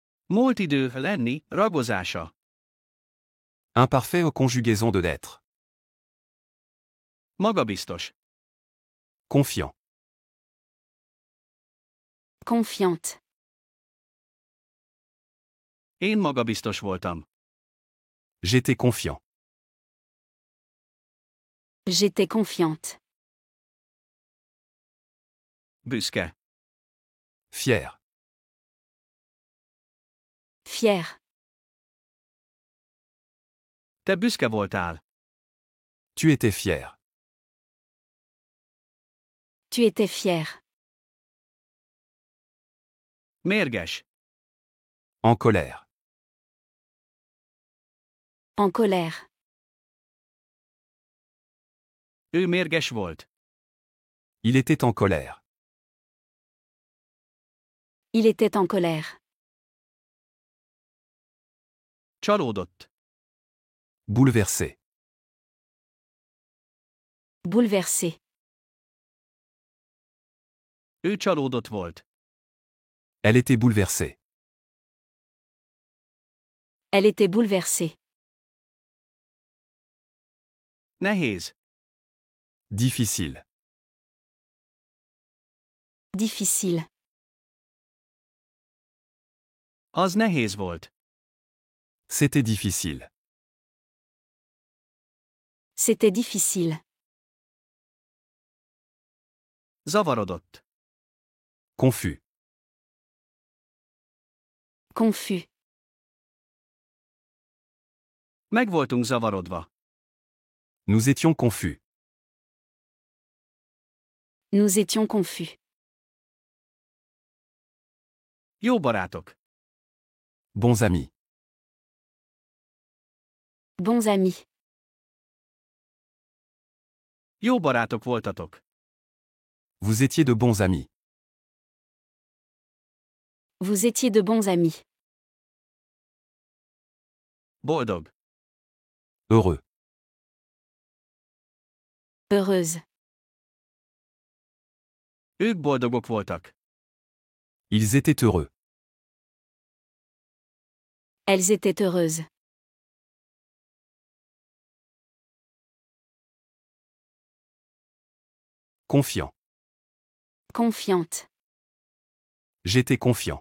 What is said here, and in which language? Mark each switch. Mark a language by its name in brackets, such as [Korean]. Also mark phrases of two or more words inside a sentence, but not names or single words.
[Hungarian] Múlt idő lenni, ragozása. [French] Imparfait aux conjugaisons de l'être. [Hungarian] Magabiztos. [French] Confiant. Confiante. [Hungarian] Én magabiztos voltam. [French] J'étais confiant. J'étais confiante. [Hungarian] Büszke. [French] Fier. Fière. [Hungarian] Te büszke voltál. [French] Tu étais fier. Tu étais fière. [Hungarian] Mérges. [French] En colère. En colère. [Hungarian] Ő mérges volt. [French] Il était en colère. Il était en colère. [Hungarian] Csalódott. [French] Bouleversé. Bouleversé. [Hungarian] Ő csalódott volt. [French] Elle était bouleversée. Elle était bouleversée. [Hungarian] Nehéz. [French] Difficile. Difficile. [Hungarian] Az nehéz volt. [French] C'était difficile. C'était difficile. [Hungarian] Zavarodott. [French] Confus. Confus. [Hungarian] Meg voltunk zavarodva. [French] Nous étions confus. Nous étions confus. [Hungarian] Jó barátok. [French] Bons amis. Bons amis. [Hungarian] Jó barátok voltatok. [French] Vous étiez de bons amis. Vous étiez de bons amis. [Hungarian] Boldog. [French] Heureux. Heureuse. [Hungarian] Ők boldogok voltak. [French] Ils étaient heureux. Elles étaient heureuses. Confiant. Confiante. J'étais confiant.